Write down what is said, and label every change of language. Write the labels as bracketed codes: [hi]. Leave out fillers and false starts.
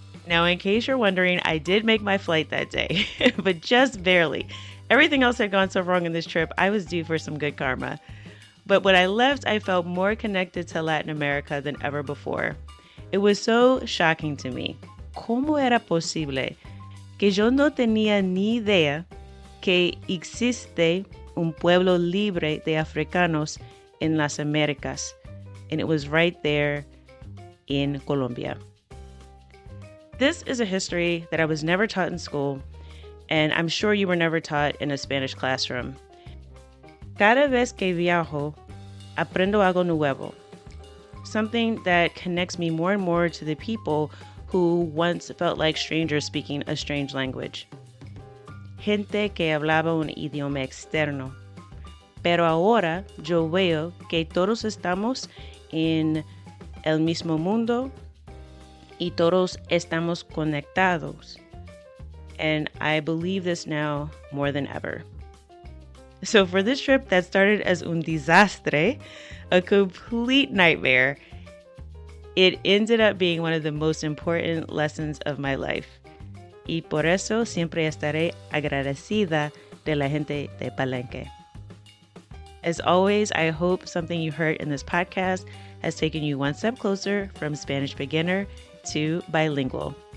[en] Now, in case you're wondering, I did make my flight that day, but just barely. Everything else had gone so wrong in this trip, I was due for some good karma. But when I left, I felt more connected to Latin America than ever before. It was so shocking to me. [es] ¿Cómo era posible que yo no tenía ni idea que existe un pueblo libre de africanos en las Americas, [en] and it was right there in Colombia. This is a history that I was never taught in school, and I'm sure you were never taught in a Spanish classroom. [es] Cada vez que viajo, aprendo algo nuevo, [en] something that connects me more and more to the people who once felt like strangers speaking a strange language. [es] Gente que hablaba un idioma externo. Pero ahora yo veo que todos estamos en el mismo mundo y todos estamos conectados. [en] And I believe this now more than ever. So for this trip that started as [es] un desastre, [en] a complete nightmare, it ended up being one of the most important lessons of my life. [es] Y por eso siempre estaré agradecida de la gente de Palenque. [en] As always, I hope something you heard in this podcast has taken you one step closer from Spanish beginner to bilingual.